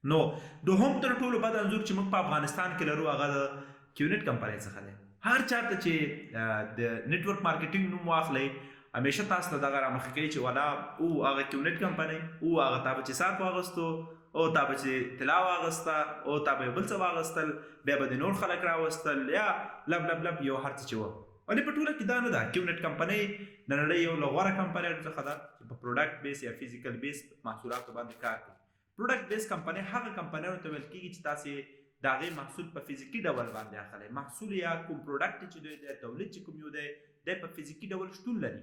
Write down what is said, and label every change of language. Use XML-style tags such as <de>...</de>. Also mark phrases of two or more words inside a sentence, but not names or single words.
<ps>نو دوهم تر ټولو بد انځور چې موږ په افغانستان کې لرو هغه د کیونټ کمپنۍ څخه دی. هر چاته چې د</ps> <en>network marketing</en> <ps>نوم واخلئ همیشه تاسو ته دغه رامخې کوي چې ولا او هغه کیونټ کمپنۍ او هغه تا به چې ساعت واغستو او تا به چې طلا واغسته او تا به یو بل څه واغستل، بیا به د نور خلک راوستل یا لب لب لب یو هر څه چې وه. ولې په ټوله کې دا نه ده. کیونټ کمپنۍ د نړۍ یو له غوره کمپنیانو څخه ده چې په</ps> <en>product base</en> <ps>یا</ps> <en>physical base</en> <ps>محصولاتو باندې کار کوي.</ps> <en>product base</en> <ps>کمپنۍ هغه کمپنیانو ته ویل کېږي چې تاسې د هغې محصول په فزیکي ډول باندې اخلئ. محصول یا کوم پروډکټ چې دوی دی، تولید چې کوم یو دی، دی په فزیکي ډول شتون لري.</ps>